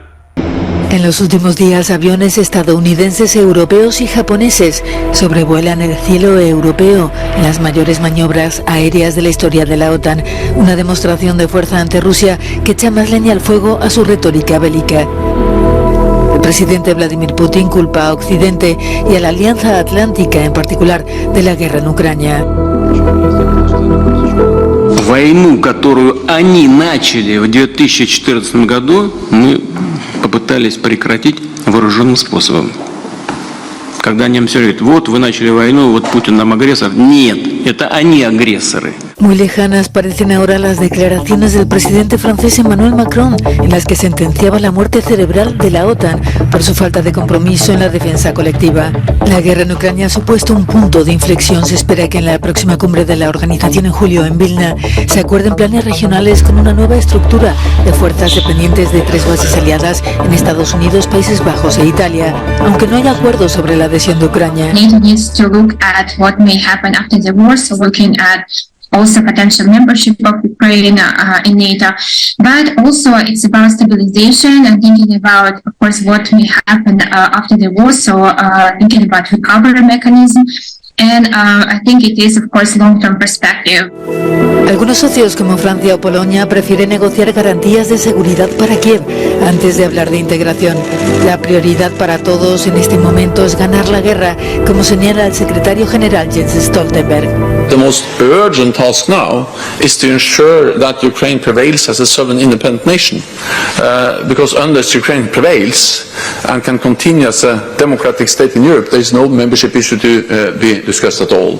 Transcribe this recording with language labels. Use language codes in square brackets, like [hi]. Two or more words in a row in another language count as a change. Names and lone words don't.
[es] En los últimos días, aviones estadounidenses, europeos y japoneses sobrevuelan el cielo europeo en las mayores maniobras aéreas de la historia de la OTAN, una demostración de fuerza ante Rusia que echa más leña al fuego a su retórica bélica. El presidente Vladimir Putin culpa a Occidente y a la Alianza Atlántica en particular de la guerra en Ucrania. [ru] Войну, которую они начали в 2014 году, мы попытались прекратить вооруженным способом. Когда немцы говорят, вот вы начали войну, вот Путин нам агрессор. Нет, это они агрессоры. [es] Muy lejanas parecen ahora las declaraciones del presidente francés Emmanuel Macron, en las que sentenciaba la muerte cerebral de la OTAN por su falta de compromiso en la defensa colectiva. La guerra en Ucrania ha supuesto un punto de inflexión. Se espera que en la próxima cumbre de la organización en julio en Vilna se acuerden planes regionales con una nueva estructura de fuerzas dependientes de 3 bases aliadas en Estados Unidos, Países Bajos e Italia, aunque no haya acuerdo sobre la adhesión de Ucrania. [en] NATO needs to look at what may happen after the war, so looking at also potential membership of Ukraine in NATO, but also it's about stabilization and thinking about, of course, what may happen after the war, so thinking about recovery mechanism. And I think it is, of course, long-term perspective. [es] Algunos socios como Francia o Polonia prefieren negociar garantías de seguridad para Kiev antes de hablar de integración. La prioridad para todos en este momento es ganar la guerra, como señala el secretario general Jens Stoltenberg. [en] The most urgent task now is to ensure that Ukraine prevails as a sovereign independent nation, because unless Ukraine prevails and can continue as a democratic state in Europe, there is no membership issue to be discussed at all.